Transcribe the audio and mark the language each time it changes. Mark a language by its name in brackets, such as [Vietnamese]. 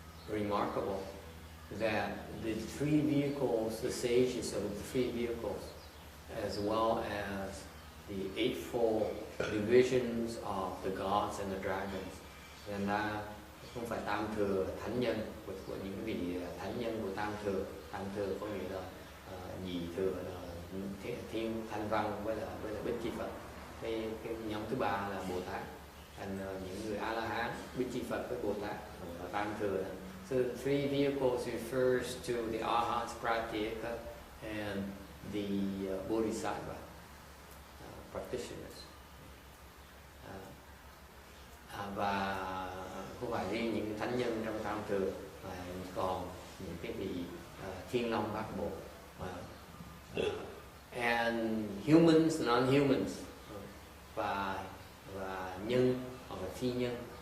[English] remarkable, that the three vehicles, the sages of the three vehicles, as well as the eightfold divisions of the gods and the dragons, and [Vietnamese] không phải tam thừa thánh nhân của những vị thánh nhân của tam thừa có nghĩa là nhị thừa là thiên thanh văn với là bích chi Phật. Cái nhóm thứ ba là Bồ Tát, thành những người A La Hán, bích chi Phật với Bồ Tát và tam thừa. [English] So the three vehicles refers to the Arhats, Pratyeka, and the Bodhisattva practitioners. [Vietnamese] Và không phải riêng những thánh nhân trong tam thừa, mà còn những cái vị thiên long bát bộ, [English] and humans, non-humans, [Vietnamese] và nhân hoặc là phi nhân.